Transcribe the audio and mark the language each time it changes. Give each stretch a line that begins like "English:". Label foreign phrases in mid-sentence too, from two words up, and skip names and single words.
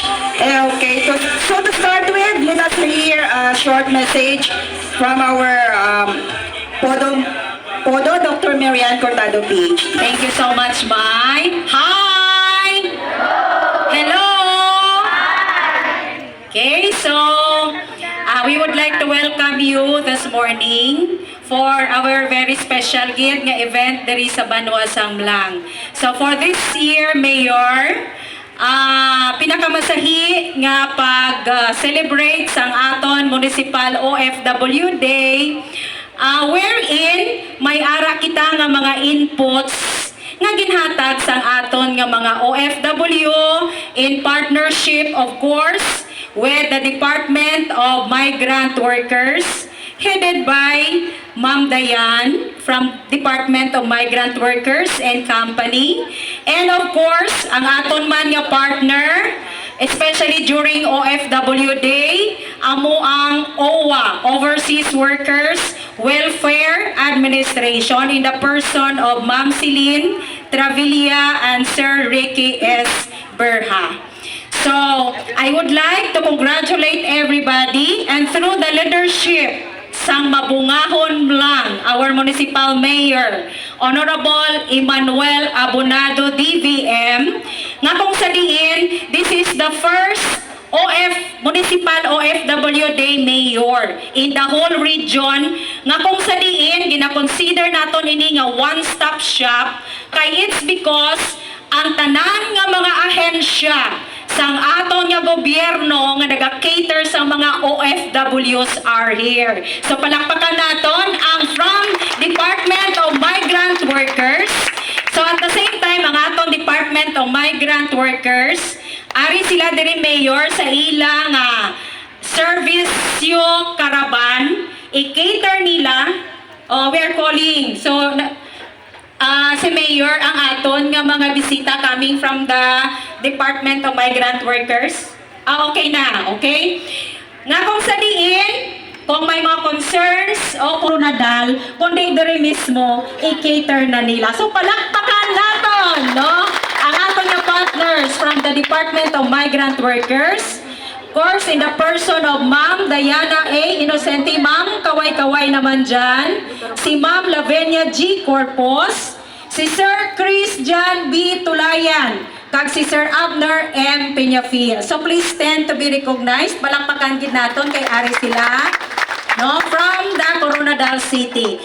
English: Okay, so to start with, let us hear a short message from our Podo Dr. Marian Cortado PhD. Thank you so much, Mai. Hi! Hello! Okay, so we would like to welcome you this morning for our very special
Hiligaynon: gid nga event diri sa Banwa Samblang.
English: So for this year,
Hiligaynon: Mayor, pinakamasahi nga pag-celebrate sang aton Municipal OFW
English: Day, wherein
Hiligaynon: may ara kita nga mga inputs nga ginhatag sang aton nga mga OFW
English: in partnership, of course, with the Department of Migrant Workers, headed by Ma'am Dayan from Department of Migrant Workers and Company. And of course,
Hiligaynon: ang aton man nga partner, especially during OFW Day, amo ang OWA, Overseas Workers Welfare Administration,
English: in the person of Ma'am Celine Travailla and Sir Ricky S. Berha. So, I would like to congratulate everybody, and through the leadership
Hiligaynon: sang mabungahon lang,
English: our Municipal
Hiligaynon: Mayor, Honorable Emmanuel Abonado DVM, nga kung sa diin,
English: this is the first Municipal OFW Day Mayor in the whole region,
Hiligaynon: nga kung sa diin, gina-consider naton ini nga
English: one-stop shop,
Hiligaynon: kay
English: it's because
Hiligaynon: ang tanan nga mga ahensya sang aton nga gobyerno nga naga-cater sa mga OFWs
English: are here.
Hiligaynon: So palakpakan naton ang from Department of Migrant Workers.
English: So at the same time,
Hiligaynon: ang aton Department of Migrant Workers, ari sila diri Mayor sa ilang servicio caravan, i-cater nila,
English: we are calling.
Hiligaynon: So si Mayor ang aton nga mga bisita
English: coming from the
Hiligaynon: Department of Migrant Workers. Okay na, okay? Nga kung sa diin, kung may mga concerns o kung nadal, kundi diri mismo, i-cater na nila. So palakpakan naton, no? Ang aton nga partners
English: from the Department of Migrant Workers, of course, in the person of
Hiligaynon: Ma'am Diana A. Innocente, Ma'am, kaway-kaway naman dyan. Si Ma'am Lavenia G. Corpus, si Sir Christian B. Tulayan, kag si Sir Abner M. Peñafil.
English: So please stand to be recognized.
Hiligaynon: Balakpakan gid naton kay ari sila, no,
English: from the Coronadal City.